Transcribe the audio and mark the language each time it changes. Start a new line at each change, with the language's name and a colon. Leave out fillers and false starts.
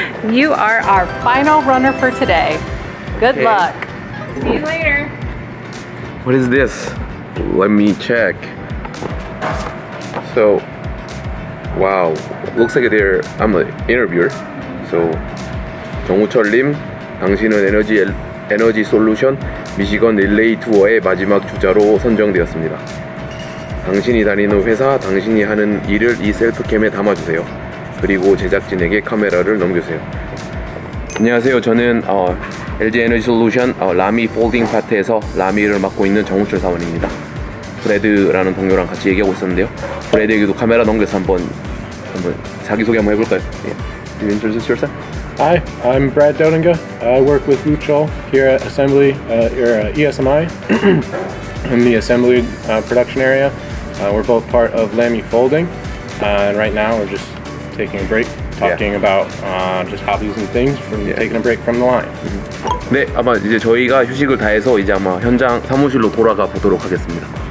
English: You are our final runner for today. Good luck. See you later. What is this? Let me check. So, wow, looks like I'm an interviewer.
Korean: So, 정우철님, 당신은 에너지솔루션 미시간 릴레이 투어의 마지막 주자로 선정되었습니다. 당신이 다니는 회사, 당신이 하는 일을 이 셀프캠에 담아주세요. 그리고 제작진에게 카메라를 넘겨주세요. 안녕하세요. 저는 Lg에너지솔루션 라미 폴딩 파트에서 라미를 맡고 있는 정우철 사원입니다. 브래드라는 동료랑 같이 얘기하고 있었는데요. 브래드에게도 카메라 넘겨서 한번 자기소개 한번 해볼까요?
English: Yeah. You introduce yourself? Hi, I'm Brad Dodinga. I work with Woocheol here at Assembly, or ESMI, in the Assembly production area. We're both part of Lamy Folding, and right now we're just taking a break, talking about just hobbies and things, taking a break from the line.
Korean: 네, 아마 이제 저희가 휴식을 다 해서 이제 아마 현장 사무실로 돌아가 보도록 하겠습니다.